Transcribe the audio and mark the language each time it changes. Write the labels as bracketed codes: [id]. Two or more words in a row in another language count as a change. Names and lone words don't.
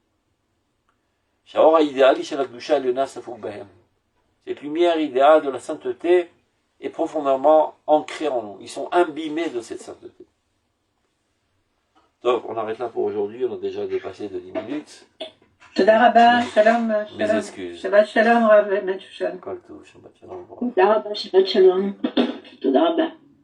[fr] Cette lumière idéale de la sainteté est profondément ancrée en nous. Ils sont imbibés de cette sainteté. Donc, on arrête là pour aujourd'hui. On a déjà dépassé de 10 minutes. [he] תודה רבה, שלום, [fr] Mes excuses. [he] שבת שלום רב מצ'ושן. כל טוב, שבת שלום. תודה רבה, שבת שלום. תודה רבה.